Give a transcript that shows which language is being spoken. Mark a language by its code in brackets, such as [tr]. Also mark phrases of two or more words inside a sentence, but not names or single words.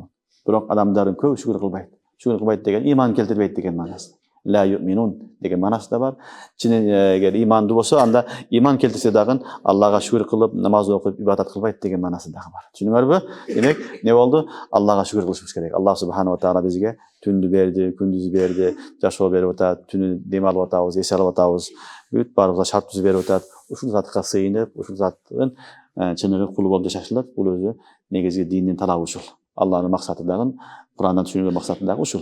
[ky] Бирок адамдардын көбү шүгүр кылбайт. Шүгүр кылбайт деген иман келтирбейт деген манасы. [ar] لا يؤمنون [ky] деген манасы да бар. Эгер имандуу болсо, анда иман келтирсе дагы Аллага шүгүр кылып, намаз окуп, ибадат кылбайт деген манасы дагы бар. Түшүнүңөрбү? Демек, не болду? Аллага шүгүр кылышыбыз керек. [ar] الله سبحانه وتعالى [ky] бизге түндү берди, күндүздү берди, жашоо берип атат, түнү дем алып атабыз, эс алып атабыз. Бүт баарыбызга шарт түзүп берип атат. Ушул затка сыйынып, ушул заттын чыныгы кулу болуп жашашылар. Бул өзү негизги диндин талабы ушул. Аллахнын максаты дагы Курандан түшүнүлгөн максаты дагы ушул.